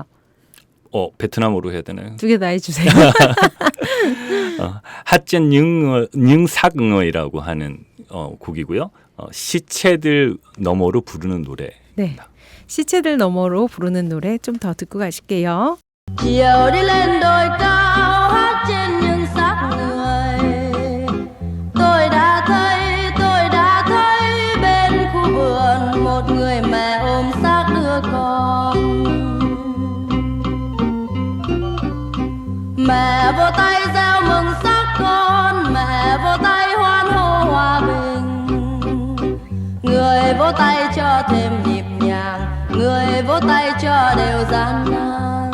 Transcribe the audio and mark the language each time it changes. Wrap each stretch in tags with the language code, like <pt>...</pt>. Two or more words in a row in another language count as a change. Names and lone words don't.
<ko>베트남어로 해야 되나요? 두 개 다 해주세요. 핫젠 닝삭응어이라고 하는 곡이고요. 시체들 너머로 부르는 노래. 네. 시체들 너머로 부르는 노래 좀 더 듣고 가실게요.</ko> <vi>Chiều đi lên đồi cao hát trên những xác người. Tôi đã thấy bên khu vườn một người mẹ ôm xác đứa con. Mẹ vô tay gieo mừng xác con, mẹ vô vỗ tay cho thêm nhịp nhàng, người vỗ tay cho đều gian nan.</vi>